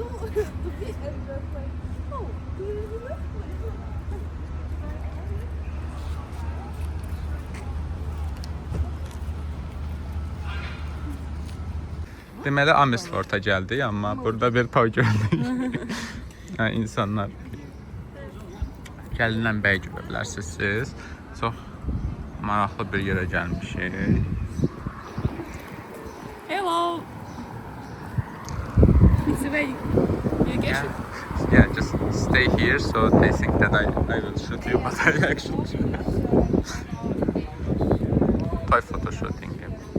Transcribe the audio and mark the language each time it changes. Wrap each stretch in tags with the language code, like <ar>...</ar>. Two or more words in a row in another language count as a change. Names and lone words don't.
<az>Deməli Amersfoort'a gəldik, amma burada bir toy gördük. Yəni insanlar gəlinən bəy görə bilərsiniz siz. Çox maraqlı bir yerə gəlmişik.</az> <en>Hello. It's away. You get it? Yeah, just stay here so they think that I will shoot you, but I actually shoot. Toy photo shooting. Yeah.</en>